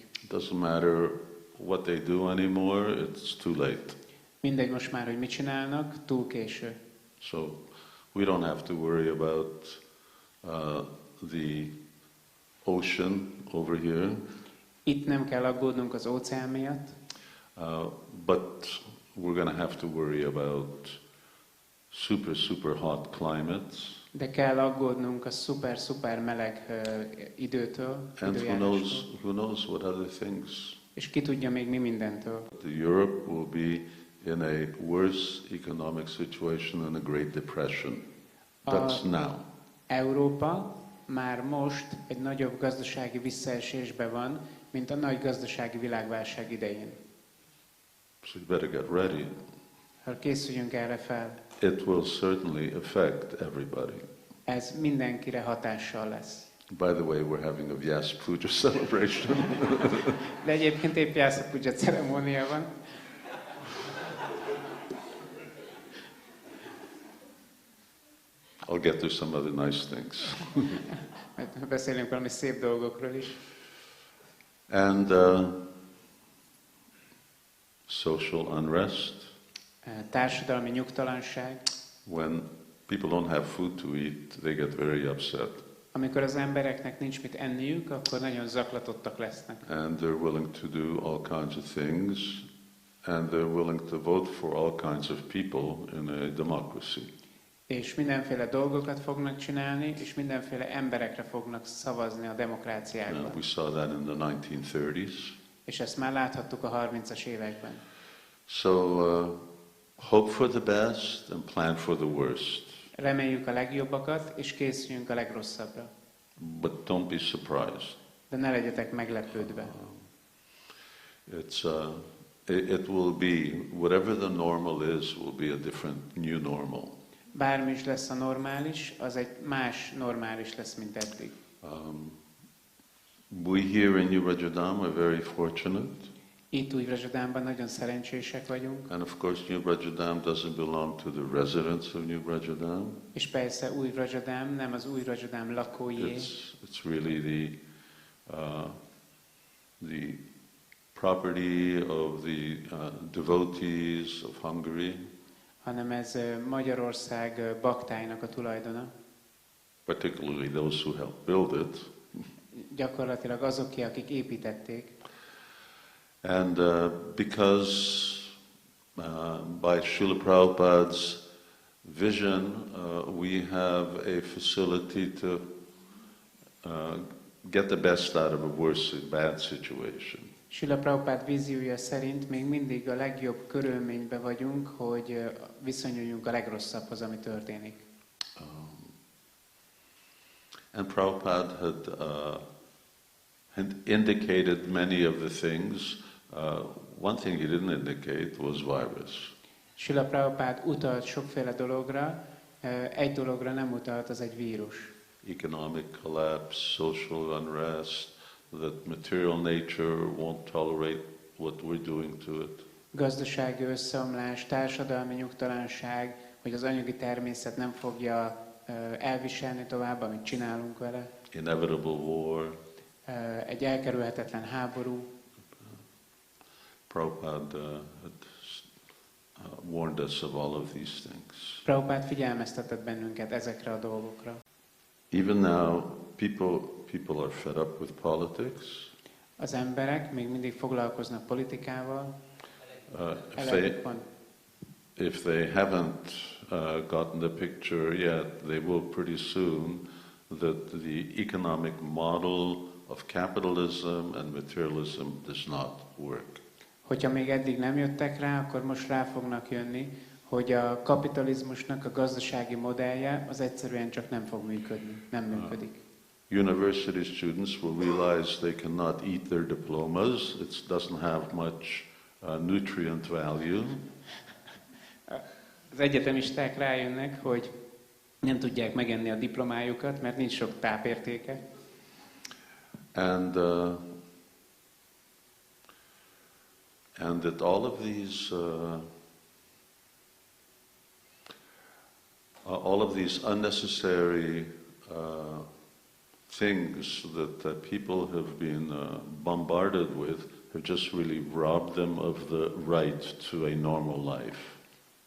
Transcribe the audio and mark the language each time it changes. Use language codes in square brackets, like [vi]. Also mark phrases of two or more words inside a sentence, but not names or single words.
[en] It doesn't matter what they do anymore, it's too late. [hu] Mindegy most már, hogy mit csinálnak, túl késő. [en] So we don't have to worry about the ocean over here. [hu] Itt nem kell aggódnunk az óceán miatt, [en] But we're going to have to worry about super hot climates. [hu] de kell aggódnunk a szuper meleg időtől, [en] And [hu] időjárástól. [en] who knows what other things. [hu] És ki tudja még mi mindentől. [en] Europe will be in a worse economic situation than a Great Depression. That's now. [hu] Európa már most egy nagyobb gazdasági visszaesésben van, mint a nagy gazdasági világválság idején. [en] So you better get ready. [hu] Ha készüljünk erre fel, [en] It will certainly affect everybody. [hu] ez mindenkire hatással lesz. [en] By the way, we're having a Vyasa Puja celebration. [hu] De egyébként épp Vyasa Puja ceremónia van. [en] I'll get to some other nice things. [hu] Majd beszélünk valami szép dolgokról is. [en] And social unrest. [hu] Társadalmi nyugtalanság. [en] When people don't have food to eat, they get very upset. [hu] Amikor az embereknek nincs mit enniük, akkor nagyon zaklatottak lesznek. [en] And they're willing to do all kinds of things, and they're willing to vote for all kinds of people in a democracy. [hu] És mindenféle dolgokat fognak csinálni, és mindenféle emberekre fognak szavazni a demokráciákban. [en] And we saw that in the 1930s. [hu] És ezt már láthattuk a 30-as években. [en] So hope for the best and plan for the worst. [hu] Reméljük a legjobbakat, és készüljünk a legrosszabbra. [en] But don't be surprised. [hu] De ne legyetek meglepődve. [en] It will be, whatever the normal is, will be a different new normal. [hu] Bármi is lesz a normális, az egy más normális lesz, mint eddig. [en] We here in New Rajadam are very fortunate. [hu] Itt Új-Rajadamban nagyon szerencsések vagyunk. [en] And of course New Rajadam doesn't belong to the residents of New Rajadam. [hu] És persze Új-Rajadam nem az Új-Rajadam lakóié. [en] It's really the property of the devotees of Hungary. [hu] Hanem ez Magyarország baktáinak a tulajdona. [en] Particularly those who helped build it. [hu] Gyakorlatilag azoké, akik építették. [en] And because by Sríla Prabhupáda's vision, we have a facility to get the best out of a worse, bad situation. [hu] Sríla Prabhupád víziója szerint még mindig a legjobb körülményben vagyunk, hogy viszonyuljunk a legrosszabbhoz, ami történik. [en] And Prabhupada had indicated many of the things. One thing he didn't indicate was virus. [hu] Sríla Prabhupád utalt sokféle dologra, egy dologra nem utalt, az egy vírus. [en] Economic collapse, social unrest, that material nature won't tolerate what we're doing to it. [hu] Gazdasági összeomlás, társadalmi nyugtalanság, hogy az anyagi természet nem fogja elviselni tovább, amit csinálunk vele. [en] Inevitable war. [hu] Egy elkerülhetetlen háború. [en] Prabhupada had warned us of all of these things. [hu] Prabhupád figyelmeztetett bennünket ezekre a dolgokra. [en] Even now, people are fed up with politics. [hu] Az emberek még mindig foglalkoznak politikával. [en] If they haven't gotten the picture yet, they will pretty soon that the economic model of capitalism and materialism does not work. [hu] Hogyha még eddig nem jöttek rá, akkor most rá fognak jönni, hogy a kapitalizmusnak a gazdasági modellje az egyszerűen csak nem fog működni, nem működik. [en] University students will realize they cannot eat their diplomas. It doesn't have much nutrient value. [hu] Az egyetemisták rájönnek, hogy nem tudják megenni a diplomájukat, mert nincs sok tápértéke. [en] And that all of these unnecessary things that people have been bombarded with have just really robbed them of the right to a normal life.